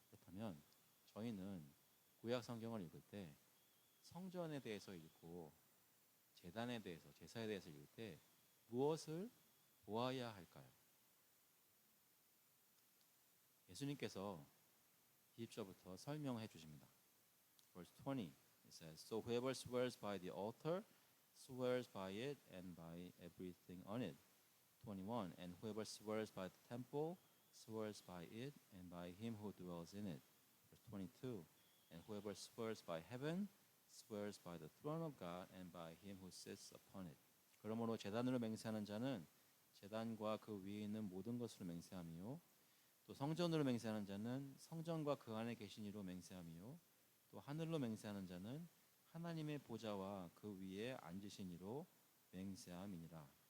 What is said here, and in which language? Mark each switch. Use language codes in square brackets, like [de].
[ko] 그렇다면 저희는 구약 성경을 읽을 때 성전에 대해서 읽고 제단에 대해서, 제사에 대해서 읽을 때 무엇을 보아야 할까요? 예수님께서 20절부터 설명해 주십니다. [en] Verse 20, it says, So whoever swears by the altar swears by it and by everything on it. 21, and whoever swears by the temple swears by it and by him who dwells in it. Verse 22, and whoever swears by heaven swears by the throne of God and by him who sits upon it. [ko] 그러므로 제단으로 맹세하는 자는 제단과 그 위에 있는 모든 것으로 맹세하며, 또 성전으로 맹세하는 자는 성전과 그 안에 계신 이로 맹세하며, 또 하늘로 맹세하는 자는 하나님의 보좌와 그 위에 앉으신 이로 맹세함이니라.